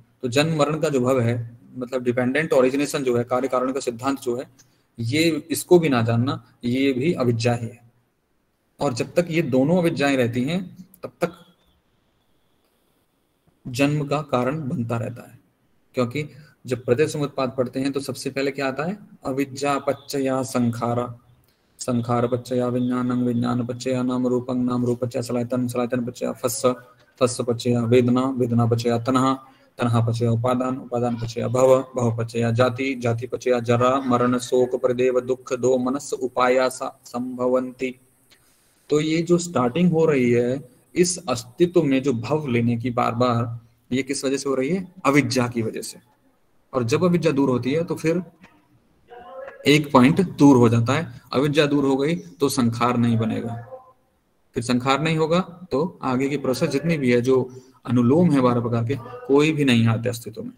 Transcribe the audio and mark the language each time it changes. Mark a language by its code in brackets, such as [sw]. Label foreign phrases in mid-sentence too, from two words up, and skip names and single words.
[hi] तो जन्म मरण का जो भव है, मतलब [en] dependent origination [hi] जो है, कार्य कारण का सिद्धांत जो है, ये इसको भी ना जानना, ये भी अविद्या ही है। और जब तक ये दोनों अविद्याएं रहती हैं तब तक जन्म का कारण बनता रहता है। क्योंकि जब प्रत्यय समुत्पाद पढ़ते हैं तो सबसे पहले क्या आता है, [pi] अविद्या पच्चया संखारा, संखार पच्चया विज्ञानं, विज्ञान पच्चया नाम रूपं, नाम रूप पच्चया सलायतन, सलायतन पच्चया फस्स, फस्स पच्चया वेदना, वेदना पच्चया तन्हा, तन्हा पच्चया उपादान, उपादान पच्चया भव, भव पच्चया जाति, जाति पच्चया जरा मरण शोक प्रदेव दुख दो मनस उपायासा संभवन्ति। [hi] तो ये जो स्टार्टिंग हो रही है इस अस्तित्व में जो भव लेने की बार बार, ये किस वजह से हो रही है, अविद्या की वजह से। और जब अविद्या दूर होती है तो फिर एक पॉइंट दूर हो जाता है, अविद्या दूर हो गई तो संखार नहीं बनेगा, फिर संखार नहीं होगा तो आगे की प्रोसेस जितनी भी है, जो अनुलोम है 12 प्रकार के, कोई भी नहीं आते अस्तित्व में।